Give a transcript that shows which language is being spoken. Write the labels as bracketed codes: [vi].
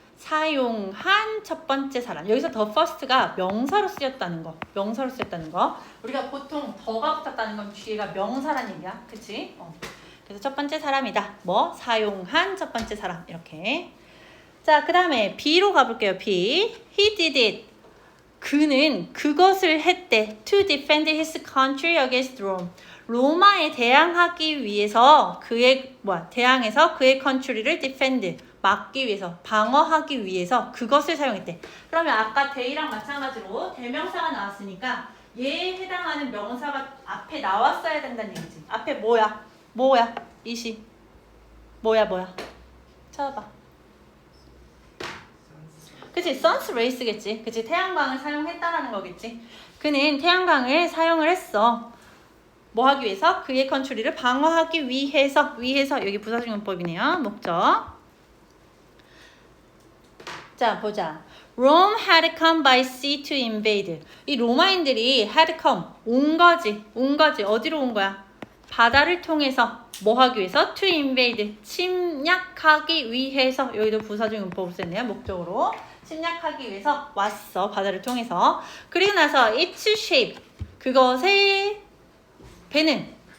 [ko] 사용한 첫 번째 사람. 여기서 the first가 명사로 쓰였다는 거. 명사로 쓰였다는 거. 우리가 보통 더가 붙었다는 건 뒤에가 명사란 얘기야. 그치? 그래서 첫 번째 사람이다. 뭐? 사용한 첫 번째 사람. 이렇게. 자, 그 다음에 B로 가볼게요. [en] B. He did it. [ko] 그는 그것을 했대. [en] To defend his country against Rome. [ko] 로마에 대항하기 위해서 대항해서 그의 country를 defend. 막기 위해서, 방어하기 위해서 그것을 사용했대. 그러면 아까 they랑 마찬가지로 대명사가 나왔으니까 얘에 해당하는 명사가 앞에 나왔어야 된다는 얘기지. 앞에 뭐야? 이시. 뭐야? 찾아봐. 그치? 선스 레이스겠지. 그치? 태양광을 사용했다라는 거겠지. 그는 태양광을 사용을 했어. 뭐 하기 위해서? 그의 컨트리를 방어하기 위해서 여기 부사적용법이네요. 목적. 자, 보자. [en] Rome had come by sea to invade. [ko] 이 로마인들이 [en] had come, [ko] 온 거지. 어디로 온 거야? 바다를 통해서 뭐 하기 위해서? [en] To invade, [ko] 침략하기 위해서. 여기도 부사적용법을 썼네요. 목적으로. 침략하기 위해서 왔어. 바다를 통해서. 그리고 나서 [en] its shape, [ko] 그것의 배는.